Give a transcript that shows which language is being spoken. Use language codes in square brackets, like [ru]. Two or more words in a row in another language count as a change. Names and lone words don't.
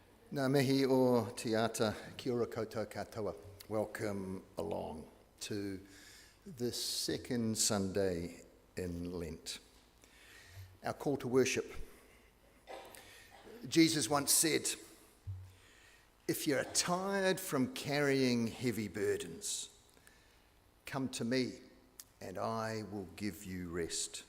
[mi] Ngā mihi o te ata, kia ora koutou katoa. [en] Welcome along to this second Sunday in Lent. Our call to worship. Jesus once said, "If you're tired from carrying heavy burdens, come to me and I will give you rest.